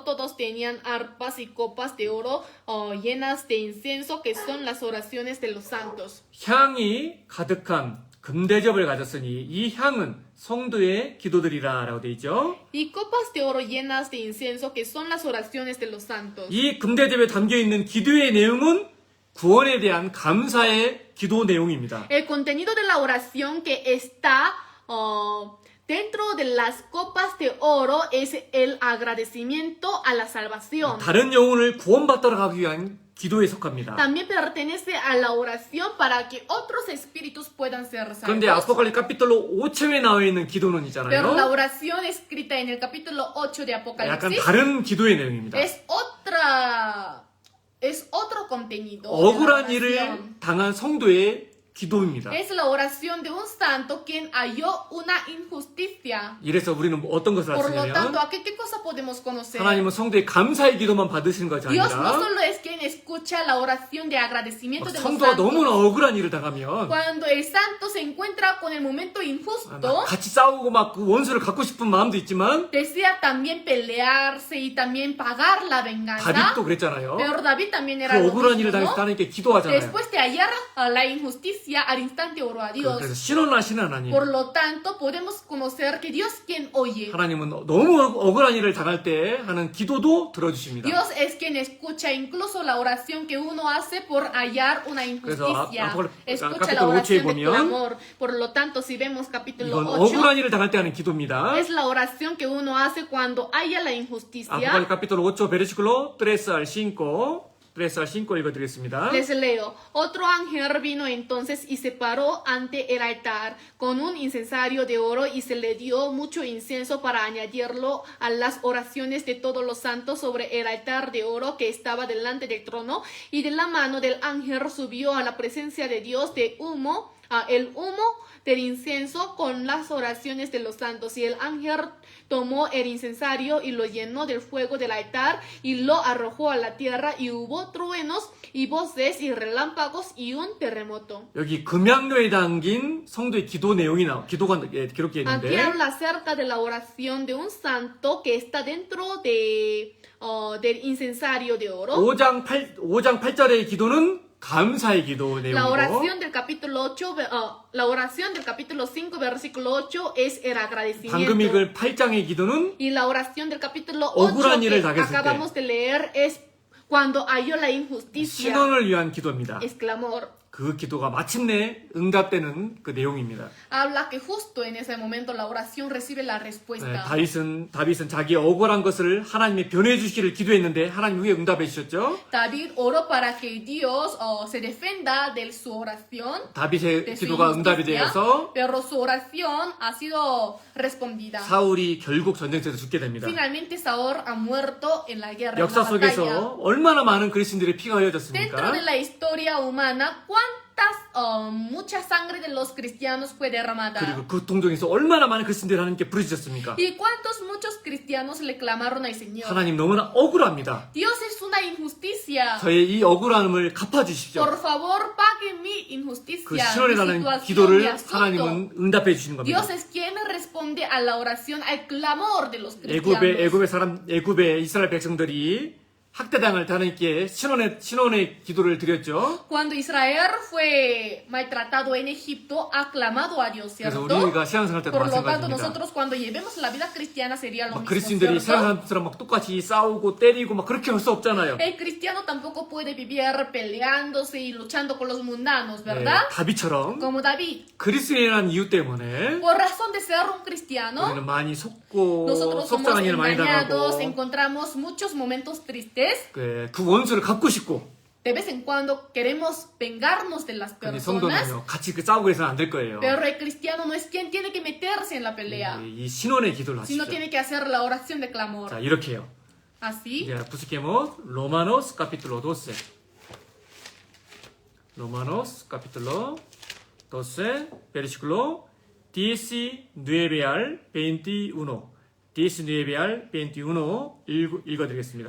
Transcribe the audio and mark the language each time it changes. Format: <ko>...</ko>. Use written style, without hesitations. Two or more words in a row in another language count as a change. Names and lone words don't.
<es>Todos tenían arpas y copas de oro llenas de incienso, que son las oraciones de los santos.</es> <ko>향이 가득한 금대접을 가졌으니 이 향은 성도의 기도들이라 라고 되어 있죠.</ko> <es>Y copas de oro llenas de incienso, que son las oraciones de los santos.</es> <ko>이 금대접에 담겨있는 기도의 내용은 구원에 대한 감사의 기도 내용입니다.</ko> <es>El contenido de la oración que está dentro de las copas de oro es el agradecimiento a la salvación.</es> <ko>다른 영혼을 구원받도록 하기 위한 기도에 속합니다.</ko> <es>También pertenece a la oración para que otros espíritus puedan ser</es> <ko>그런데</ko> <es>salvos. Apocalipsis capítulo</es> <ko>5처에 나와 있는 기도는</ko> <es>Pero la</es> <ko>있잖아요.</ko> <es>oración escrita en el capítulo 8 de</es> <ko>약간</ko> <es>Apocalipsis</es> <ko>다른 기도의 내용입니다.</ko> <es>es otro contenido. de la</es> <ko>억울한</ko> <es>oración.</es> <ko>일을 당한 성도의 기도입니다.</ko> <es>Es la oración de un santo quien halló una injusticia.</es> <ko>이래서 우리는 어떤 것을</ko> <es>Por lo tanto,</es> <ko>알았냐면</ko> <es>¿a qué cosa podemos conocer?</es> <ko>하나님은 성도의 감사의 기도만 받으시는 것이</ko> <es>Dios no</es> <ko>아니라</ko> <es>solo es quien escucha la oración de agradecimiento de los</es> <ko>성도가 너무나</ko> <es>santos.</es> <ko>억울한 일을 당하면</ko> <es>Cuando el santo se encuentra con el momento injusto,</es> <ko>같이 싸우고 막 그 원수를 갖고 싶은 마음도 있지만</ko> <es>desea también pelearse y también pagar la venganza.</es> <ko>다윗도 그랬잖아요.</ko> <es>Pero David también era</es> <ko>그</ko> <es>lo</es> <ko>억울한</ko> <es>mismo,</es> <ko>일을 당해서</ko> <es>¿no?</es> <ko>하나님께 기도하잖아요.</ko> <es>Después de hallar la injusticia, al instante oró a Dios.</es> <ko>그래서 신원하신 하나님.</ko> <es>Por lo tanto, podemos conocer que Dios quien oye.</es> <ko>하나님은 너무 억울한 일을 당할 때 하는 기도도 들어주십니다.</ko> <es>Dios es quien escucha incluso la oración que uno hace por hallar una injusticia. Escucha la oración de clamor. Por lo tanto, si vemos capítulo</es> <ko>이건</ko> <es>8,</es> <ko>억울한 일을 당할 때 하는 기도입니다.</ko> <es>es la oración que uno hace cuando haya la injusticia. Apocalipsis capítulo 8 versículo 3 al 5 읽어드리겠습니다. Les leo. Otro ángel vino entonces y se paró ante el altar con un incensario de oro y se le dio mucho incienso para añadirlo a las oraciones de todos los santos sobre el altar de oro que estaba delante del trono, y de la mano del ángel subió a la presencia de Dios el humo del incienso con las oraciones de los santos, y el ángel tomó el incensario y lo llenó del fuego del altar y lo arrojó a la tierra, y hubo truenos y voces y relámpagos y un terremoto.</es> <ko>여기 금양료에 담긴 성도의 기도 내용이 기도가 기록되어</ko> <es>Aquí</es> <ko>있는데</ko> <es>habla acerca de la oración de un santo que está dentro del incensario de oro.</es> <ko>5장 8절의 기도는 감사의 기도</ko> <es>La</es> <ko>내용이고</ko> <es>oración del capítulo 8, la oración del capítulo 5, versículo 8 es el</es> <ko>방금</ko> <es>agradecimiento.</es> <ko>읽을 8장의 기도는</ko> <es>Y la oración del capítulo</es> <ko>억울한</ko> <es>8</es> <ko>일을</ko> <es>que</es> <ko>당했을 때</ko> <es>acabamos de leer es cuando halló la injusticia.</es> <ko>신원을 위한 기도입니다.</ko> <es>Es clamor.</es> <ko>그 기도가 마침내 응답되는 그 내용입니다.</ko> <es>Habla que justo en ese momento la oración recibe la</es> <ko>네,</ko> <es>respuesta.</es> <ko>다윗은 자기 억울한 것을 하나님의 변호해 주시기를 기도했는데 하나님 왜 응답해 주셨죠?</ko> <es>David oró para que Dios se defenda de su oración,</es> <ko>다윗의</ko> <es>de su</es> <ko>기도가 응답이</ko> <es>injusticia,</es> <ko>되어서</ko> <es>pero su oración ha sido respondida.</es> <ko>사울이 결국 전쟁터에서 죽게 됩니다.</ko> <es>Finalmente Saúl ha muerto en la guerra, en</es> <ko>역사</ko> <es>la batalla.</es> <ko>속에서 얼마나 많은 그리스도인들의 피가</ko> <es>Dentro</es> <ko>흘려졌습니까?</ko> <es>de la historia humana, mucha sangre de los cristianos fue derramada.</es> <ko>그리고 그 동정에서 얼마나 많은 그리스도인들이 하나님께 부르짖었습니까?</ko> <es>¿Y cuántos muchos cristianos le clamaron al Señor?</es> <ko>하나님 너무나 억울합니다.</ko> <es>Dios es una injusticia.</es> <ko>저의 이 억울함을 갚아주십시오.</ko> <es>Por favor, pague mi</es> <ko>그</ko> <es>injusticia,</es> <ko>신원에</ko> <es>mi</es> <ko>관한</ko> <es>situación, mi</es> <ko>기도를</ko> <es>asunto.</es> <ko>하나님은 응답해 주시는 겁니다.</ko> <es>Dios es quien responde a la oración, al clamor de los cristianos.</es> <ko>애굽의 이스라엘 백성들이 학대당할 하나님께 신원의 기도를 드렸죠.</ko> <es>Cuando Israel fue maltratado en Egipto, ha clamado a Dios,</es> <ko>그래서</ko> <es>¿cierto?</es> <ko>우리가 신앙생활 때도</ko> <es>Por lo tanto,</es> <ko>마찬가지입니다.</ko> <es>nosotros cuando llevemos la vida cristiana sería lo</es> <ko>막</ko> <es>mismo,</es> <ko>그리스인들이</ko> <es>¿cierto?</es> <ko>신앙생활처럼 막 똑같이 싸우고 때리고 막 그렇게 할 수 없잖아요.</ko> <es>El cristiano tampoco puede vivir peleándose y luchando con los mundanos,</es> <ko>네,</ko> <es>¿verdad?</es> <ko>다윗처럼</ko> <es>Como David.</es> <ko>그리스인이라는 이유 때문에</ko> <es>Por razón de ser un cristiano,</es> <ko>우리는 많이 속고</ko> <es>nosotros somos</es> <ko>속상한 일을 많이</ko> <es>engañados,</es> <ko>당하고</ko> <es>encontramos muchos momentos tristes.</es> <ko>그 원수를 갚고 싶고</ko> <es>De vez en cuando queremos vengarnos de las</es> <ko>근데</ko> <es>personas,</es> <ko>성도는요 같이 싸우고 해서는 안 될 거예요.</ko> <es>pero el cristiano no es quien tiene que meterse en la pelea,</es> <ko>이 신원의 기도를</ko> <es>sino</es> <ko>하십시오.</ko> <es>tiene que hacer la oración de clamor.</es> <ko>자 이렇게 해요.</ko> <es>Así, Ya, busquemos Romanos capítulo 12. Romanos capítulo 12, versículo 19 al 21.</es> <ko>19 al 21 읽어드리겠습니다.</ko>